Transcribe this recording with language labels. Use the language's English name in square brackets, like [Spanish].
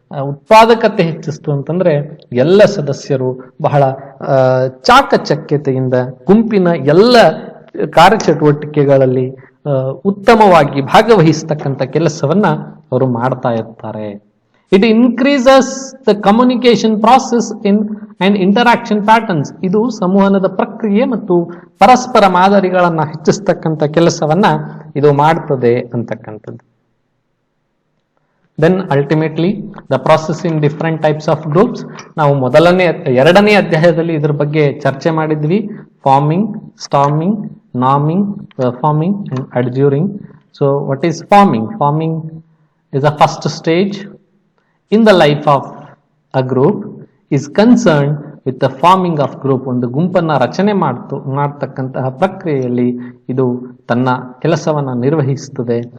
[Kannada] ಉತ್ಪಾದಕತೆ ಹೆಚ್ಚಿಸ್ತು ಅಂತಂದ್ರೆ ಎಲ್ಲ ಸದಸ್ಯರು ಬಹಳ ಚಾಕಚಕ್ಯತೆಯಿಂದ ಗುಂಪಿನ ಎಲ್ಲ ಕಾರ್ಯಚಟುವಟಿಕೆಗಳಲ್ಲಿ ಉತ್ತಮವಾಗಿ ಭಾಗವಹಿಸ್ತಕ್ಕಂಥ ಕೆಲಸವನ್ನ ಅವರು ಮಾಡ್ತಾ ಇರ್ತಾರೆ. [English] It increases the communication process in and interaction patterns. [Kannada] ಇದು ಸಂವಹನದ ಪ್ರಕ್ರಿಯೆ ಮತ್ತು ಪರಸ್ಪರ ಮಾದರಿಗಳನ್ನ ಹೆಚ್ಚಿಸ್ತಕ್ಕಂಥ ಕೆಲಸವನ್ನ ಇದು ಮಾಡ್ತದೆ ಅಂತಕ್ಕಂಥದ್ದು. [English] Then ultimately the process in different types of groups, [Kannada] ನಾವು ಎರಡನೇ ಅಧ್ಯಾಯದಲ್ಲಿ ಇದ್ರ ಬಗ್ಗೆ ಚರ್ಚೆ ಮಾಡಿದ್ವಿ. [English] Forming, storming, norming, performing and adjuring. So what is farming? Farming is the first stage in the life of a group, is concerned with the forming of group. [Kannada] ಒಂದು ಗುಂಪನ್ನ ರಚನೆ ಮಾಡ್ತಕ್ಕಂತಹ ಪ್ರಕ್ರಿಯೆಯಲ್ಲಿ ಇದು ತನ್ನ ಕೆಲಸವನ್ನ ನಿರ್ವಹಿಸುತ್ತದೆ.